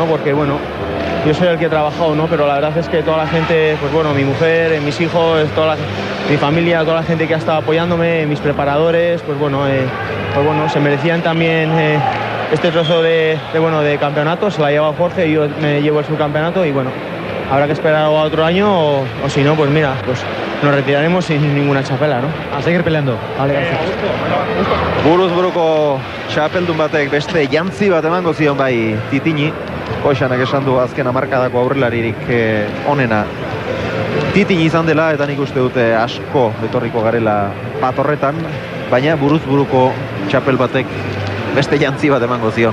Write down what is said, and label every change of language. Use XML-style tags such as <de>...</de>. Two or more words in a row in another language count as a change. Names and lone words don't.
<es>Porque bueno, yo soy el que he trabajado, ¿no? Pero la verdad es que toda la gente, pues bueno, mi mujer, mis hijos, mi familia, toda la gente que ha estado apoyándome, mis preparadores, pues bueno, se merecían también este trozo de campeonato, se la lleva Jorge y yo me llevo el subcampeonato y bueno, habrá que esperar a otro año o si no, pues mira, pues nos retiraremos sin ninguna txapela, ¿no? A seguir peleando. Vale, gracias.</es> <eu>Buruz buruko txapeldun batek beste jantzi bat emango zion bai Titini. Koixanak esan du azken hamarkadako aurrelaririk onena Titini izan dela, eta nik uste dute asko etorriko garela bat horretan, baina buruz buruko txapel batek beste jantzi bat emango zion.</eu>